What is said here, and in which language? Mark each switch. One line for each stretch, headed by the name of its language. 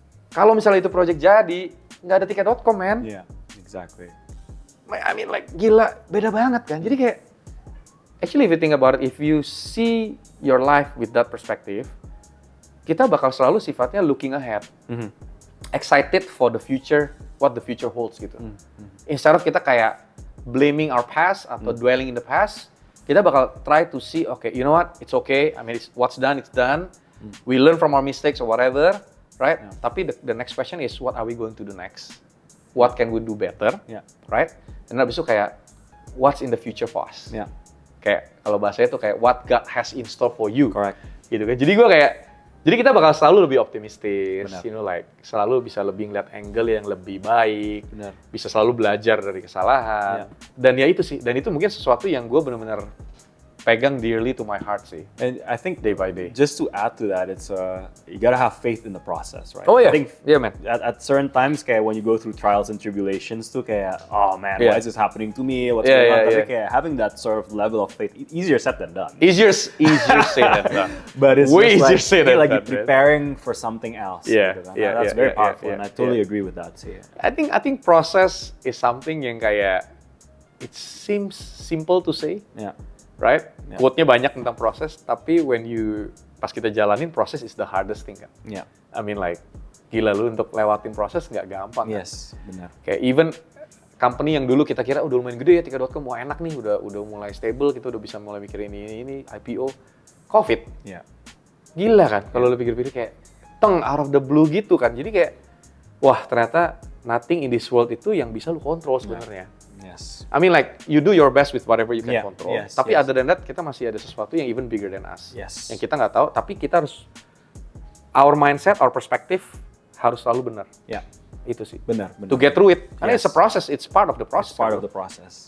Indonesian: Kalau misalnya itu project jadi, nggak ada tiket.com, man.
English: Exactly. I mean like
Indonesian: gila, beda banget kan. Jadi kayak
English: actually if you think about it, if you see your life with that perspective,
Indonesian: kita bakal selalu sifatnya
English: looking ahead. Excited for the future, what the future holds
Indonesian: gitu.
English: Instead of
Indonesian: kita kayak
English: blaming our past
Indonesian: atau
English: dwelling in the past,
Indonesian: kita bakal
English: try to see, okay, you know what? It's okay. I mean, what's done, it's done. We learn from our mistakes or whatever, right?
Indonesian: Tapi
English: the next question is, what are we going to do next? What can we do better, right?
Indonesian: Dan habis itu kayak,
English: what's in the future for us?
Indonesian: Kayak kalau bahasanya tuh kayak
English: what God has in store for you,
Indonesian: gitu kan? Jadi gue kayak, jadi kita bakal selalu lebih optimistis,
English: you know, like
Indonesian: selalu bisa lebih ngeliat angle yang lebih baik, bisa selalu belajar dari kesalahan, dan ya itu sih, dan itu mungkin sesuatu yang gue benar-benar pegang
English: dearly to my heart
Indonesian: sih.
English: And I think day by day. Just to add to that, it's you gotta have faith in the process, right? Oh yeah, I think man. At certain times,
Indonesian: kayak
English: when you go through trials and tribulations,
Indonesian: tuh kayak,
English: oh man, why is this happening to me? What's going on?
Indonesian: Tapi kayak
English: having that sort of level of faith, easier said than done. Easier said than done. But it's way easier said than done. Like you're preparing for something else. That's very powerful, and I totally agree with that. So, I think process is something
Indonesian: yang kayak
English: it seems simple to say. Right?
Indonesian: Quote-nya banyak tentang proses, tapi pas kita jalanin, proses
English: is the hardest thing
Indonesian: kan.
English: I mean like,
Indonesian: gila lu untuk lewatin proses nggak gampang kan. Benar. Kayak even company yang dulu kita kira udah lumayan gede ya, tiket.com mau enak nih, udah mulai stable, kita udah bisa mulai mikirin ini IPO, COVID. Gila kan, kalau lu pikir-pikir kayak,
English: out of the blue
Indonesian: gitu kan. Jadi kayak, wah ternyata
English: nothing in this world
Indonesian: itu yang bisa lu kontrol sebenarnya.
English: I mean like you do your best with whatever you can control.
Indonesian: Tapi
English: other than that
Indonesian: kita masih ada sesuatu yang even bigger than us. Yang kita nggak tahu, tapi kita harus
English: our mindset, our perspective
Indonesian: harus selalu benar. Itu sih. Benar.
English: To get through it.
Indonesian: Karena
English: it's a process, it's part of the process. It's part of the process.